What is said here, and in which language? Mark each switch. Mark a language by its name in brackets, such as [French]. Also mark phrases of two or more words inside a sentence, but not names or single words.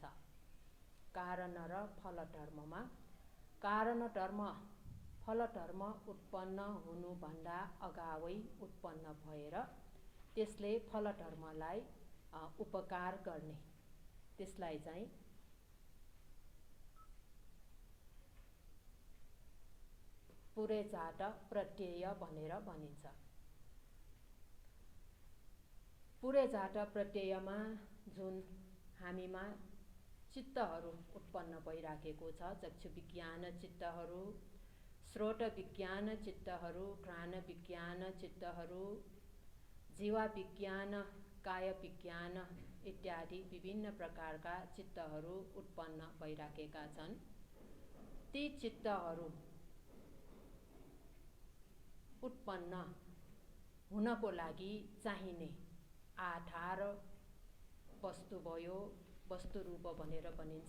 [Nepali] कारण र फल धर्ममा कारण धर्म फल धर्म उत्पन्न हुनुभन्दा अगावै उत्पन्न भएर त्यसले फल धर्मलाई उपकार गर्ने त्यसलाई चाहिँ पुरेजात प्रत्यय भनेर भनिन्छ। पुरेजात प्रत्ययमा जुन हामीमा चित्तहरू उत्पन्न भइराखेको छ, चक्षु विज्ञान चित्तहरू, श्रोत विज्ञान चित्तहरू, घ्राण विज्ञान चित्तहरू, जीवा विज्ञान, काय विज्ञान इत्यादि विभिन्न प्रकारका चित्तहरू उत्पन्न भइराखेका छन्। ती चित्तहरू उत्पन्न हुनको लागि चाहिने आधार वस्तु भयो, वस्तु रूप भनेर भनिन्छ।